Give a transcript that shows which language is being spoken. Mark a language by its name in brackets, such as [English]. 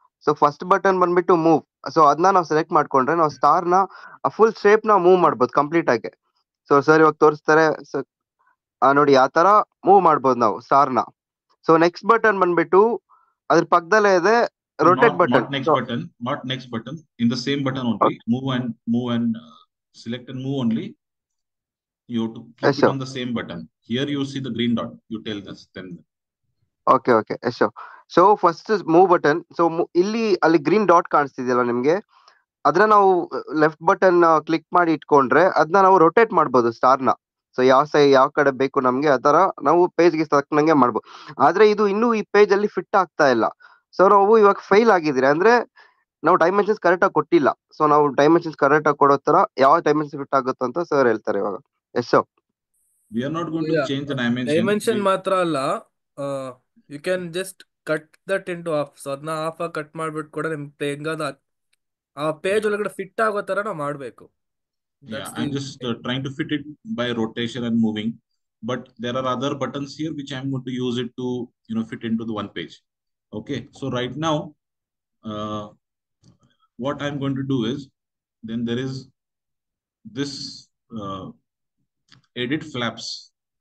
[Kannada] So first button ಬಂದ್ಬಿಟ್ಟು move. So ಅದನ್ನ ನಾವು ಸೆಲೆಕ್ಟ್ ಮಾಡ್ಕೊಂಡ್ರೆ ನಾವು ಸ್ಟಾರ್ ನ ಫುಲ್ ಶೇಪ್ ನ ಮೂವ್ ಮಾಡ್ಬೋದು ಕಂಪ್ಲೀಟ್ ಆಗಿ. ಸೊ ಸರ್ ಇವಾಗ ತೋರಿಸ್ತಾರೆ. ನೋಡಿ ಆ ತರ ಮೂವ್ ಮಾಡ್ಬೋದು ನಾವು ಸ್ಟಾರ್ ನ. ಸೊ ನೆಕ್ಸ್ಟ್ ಬಟನ್ ಬಂದ್ಬಿಟ್ಟು ಅದ್ರ ಪಕ್ಕದಲ್ಲೇ ಇದೆ rotate button. [English] Not next button. In the same button only, move and select and move only. You have to click it on the same button. Here you see the green dot. You tell this then. Okay okay yes. So first move button. [Kannada] So ಇಲ್ಲಿ ಅಲ್ಲಿ green dot ಕಾಣಿಸ್ತಿದೆಯಲ್ಲ ನಿಮ್ಗೆ, ಅದನ್ನ ನಾವು left button click ಮಾಡಿ ಇಟ್ಕೊಂಡ್ರೆ ಅದನ್ನ ನಾವು rotate ಮಾಡ್ಬೋದು ಸ್ಟಾರ್ನ. ಸೊ ಯಾವ ಕಡೆ ಬೇಕು ನಮ್ಗೆ ಆ ತರ ನಾವು ಪೇಜ್ಗೆ ತಕ್ಕನಂಗೆ ಮಾಡ್ಬೋದು. ಆದ್ರೆ ಇದು ಇನ್ನೂ ಈ ಪೇಜ್ ಅಲ್ಲಿ ಫಿಟ್ ಆಗ್ತಾ ಇಲ್ಲ. ಸೊ ನಾವು ಇವಾಗ ಫೈಲ್ ಆಗಿದ್ರೆ ಅಂದ್ರೆ ನಾವು ಡೈಮೆನ್ಷನ್ಸ್ ಕರೆಕ್ಟ್ ಆಗಿ ಕೊಟ್ಟಿಲ್ಲ. ಸೊ ನಾವು ಡೈಮೆನ್ಷನ್ಸ್ ಕರೆಕ್ಟ್ ಆಗಿ ಕೊಡೋ ತರ ಯಾವ ಡೈಮೆನ್ಷನ್ ಫಿಟ್ ಆಗುತ್ತೋ ಅಂತ ಸರ್ ಹೇಳ್ತಾರೆ ಇವಾಗ. [English] Yes sir. We are not going to change the dimension. [Kannada] Dimension ಮಾತ್ರ ಅಲ್ಲ, [English] You can just cut that into half. [Kannada] So ಅದನ್ನ ಹಾಫ್ ಆಗಿ ಕಟ್ ಮಾಡ್ಬಿಟ್ಟು ಕೂಡ ನಿಮ್ಗೆ ಹೆಂಗಾದ ಆ ಪೇಜ್ ಒಳಗಡೆ ಫಿಟ್ ಆಗೋ ತರ ನಾವು ಮಾಡ್ಬೇಕು. [English] Yeah, I'm just trying to fit it by rotation and moving, but there are other buttons here which I'm going to use it to fit into the one page. Okay, so right now what I'm going to do is, then there is this edit flaps.